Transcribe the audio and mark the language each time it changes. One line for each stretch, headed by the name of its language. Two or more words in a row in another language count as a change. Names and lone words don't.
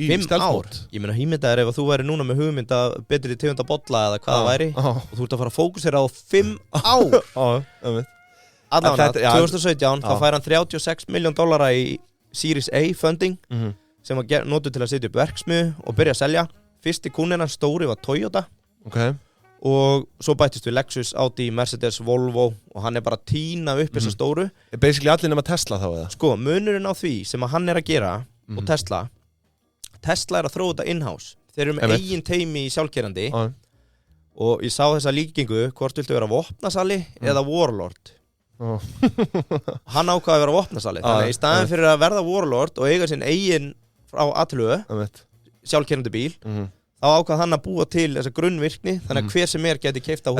Icelandic: 5 ár Ég meina hýmyndaður ef þú væri núna með hugmynd að betri tegunda bolla eða hvað það væri og þú ert að fara að fókusera á 5 ár Allavega 2017 þá fær hann $36 million í
English: Series A funding
Icelandic: sem var notuð til að setja upp verksmiðju og byrja að selja Fyrsti kúnninn hans stóri var Toyota og svo bættist við Lexus, Audi, Mercedes, Volvo og hann bara að tína upp þessa stóru. Basically allir nema Tesla þá eða? Sko, munurinn á því sem að hann að gera og Tesla að þróa þetta in-house. Þeir eru með eigin teimi í sjálfkerandi og ég sá þessa líkingu hvort viltu vera vopnasali eða warlord. Hann ákvaði að vera vopnasali, þannig að í staðin fyrir að verða warlord og eiga sinn eigin frá A-tölu sjálfkerandi bíl þá ákvað hann að búa til þessa grunnvirkni þannig að hver sem geti keypt á honum.